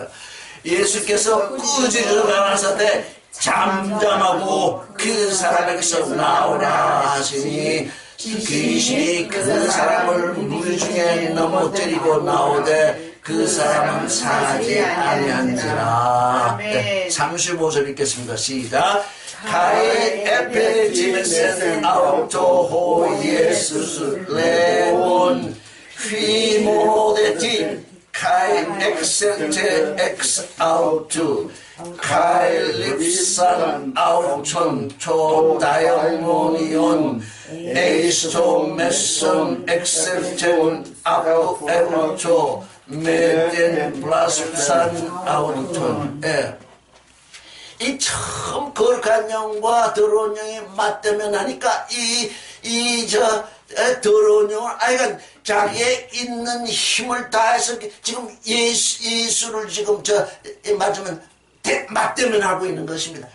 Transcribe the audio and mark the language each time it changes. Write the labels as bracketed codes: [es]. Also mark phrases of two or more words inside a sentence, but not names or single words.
[ko] 예수께서 꾸짖어 가라사대 잠잠하고 그 사람에게서 나오라 하시니 귀신이 그 사람을 물 중에 넘어뜨리고 나오되 그 사람은 사지 아니한지라. 네, 35절 읽겠습니다. 시작. [el] Καὶ ἐπετίμησεν αὐτῷ Ἰησοῦς λέγων Φιμώθητι καὶ ἔξελθε ἐξ αὐτοῦ καὶ ῥῖψαν αὐτὸν τὸ δαιμόνιον εἰς τὸ μέσον ἐξῆλθεν αὐτοῦ μηδὲν βλάψαν αὐτόν. [ko] 이 처음 거룩한 영과 더러운 영이 맞대면 하니까 더러운 영은 아이가 자기의 있는 힘을 다해서 지금 예수를 지금 맞대면 하고 있는 것입니다.